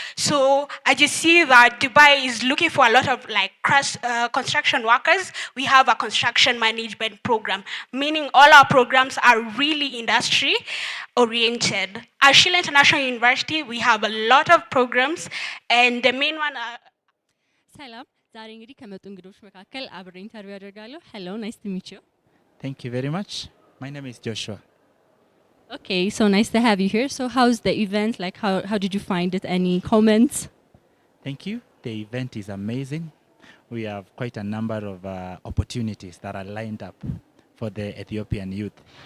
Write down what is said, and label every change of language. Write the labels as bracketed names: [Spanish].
[English] So as you see that Dubai is looking for a lot of like construction workers, we have a construction management program, meaning all our programs are really industry-oriented. At Shilla International University, we have a lot of programs, and the main one are... [Amharic] ሰላም ዛሬ እንግዲህ ከመጡ እንግዶች መካከል አብሬ ኢንተርቪው አደርጋለሁ። [English] Hello, nice to meet you. Thank you very much. My name is Joshua. Okay, so nice to have you here. So how's the event? Like how did you find it? Any comments? Thank you. The event is amazing. We have quite a number of opportunities that are lined up for the Ethiopian youth.